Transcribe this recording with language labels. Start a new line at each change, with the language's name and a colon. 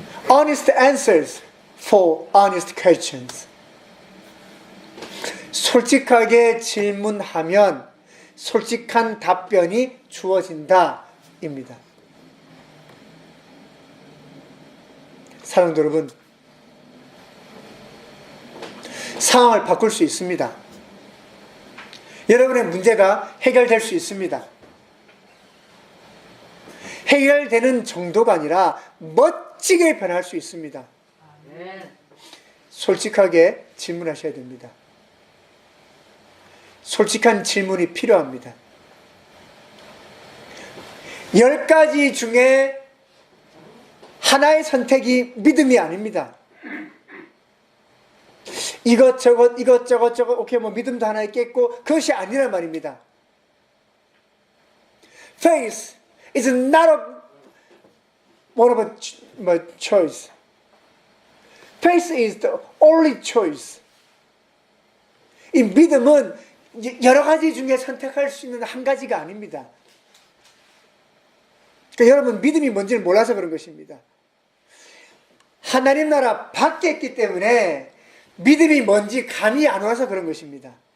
English: Honest answers for honest questions.
Korean: 솔직하게 질문하면 솔직한 답변이 주어진다 입니다. 사랑하는 여러분, 상황을 바꿀 수 있습니다. 여러분의 문제가 해결될 수 있습니다. 해결되는 정도가 아니라 멋지게 변할 수 있습니다. 솔직하게 질문하셔야 됩니다. 솔직한 질문이 필요합니다. 10가지 중에 하나의 선택이 믿음이 아닙니다. 이것저것 오케이 뭐 믿음도 하나 있겠고 그것이 아니란 말입니다.
English: Faith is not one of a choice. Faith is the only choice.
Korean: 이 믿음은 여러 가지 중에 선택할 수 있는 한 가지가 아닙니다. 그러니까 여러분 믿음이 뭔지를 몰라서 그런 것입니다. 하나님 나라 밖에 있기 때문에 믿음이 뭔지 감이 안 와서 그런 것입니다.